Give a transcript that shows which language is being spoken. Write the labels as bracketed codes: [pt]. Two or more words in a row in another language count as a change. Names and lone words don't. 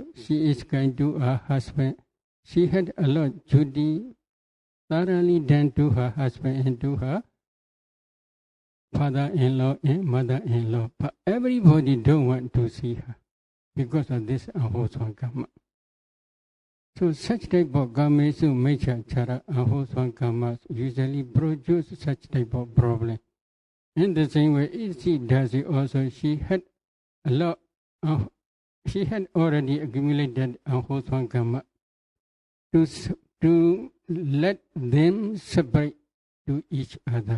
[en] She is kind to her husband. She had a lot of duty thoroughly done to her husband and to her father-in-law and mother-in-law. But everybody don't want to see her because of this unwholesome kamma. So such type of [pi] kamesu mechachara [en] unwholesome kammas usually produce such type of problem. In the same way, if she does it also, she had a lot of, she had already accumulated unwholesome kamma to let them separate to each other.